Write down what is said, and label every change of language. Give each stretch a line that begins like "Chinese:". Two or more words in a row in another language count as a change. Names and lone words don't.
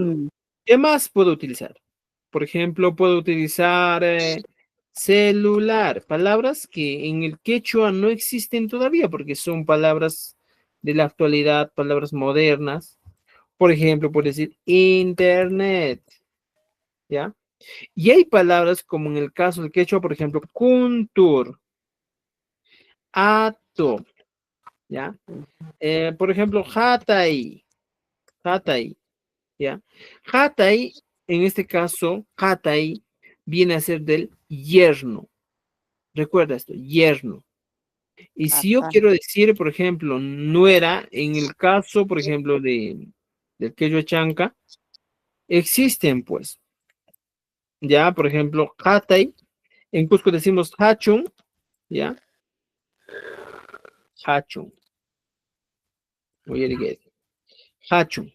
Spanish: ejemplo, ¿qué más puedo utilizar? Por ejemplo, puedo utilizar celular, palabras que en el quechua no existen todavía porque son palabras de la actualidad, palabras modernas. Por ejemplo, puedo decir internet, ¿ya? Y hay palabras como en el caso del quechua, por ejemplo, kuntur, ato, ¿ya? Por ejemplo, hatay, hatay, ¿ya? Hatay, en este caso, hatay viene a ser del yerno. Recuerda esto, yerno. Y si yo Ajá. quiero decir, por ejemplo, nuera, en el caso, por ejemplo, del quechua chanca, existen, pues, ya, por ejemplo, hatay, en Cusco decimos hachun, ya, hachun, oye, hachun.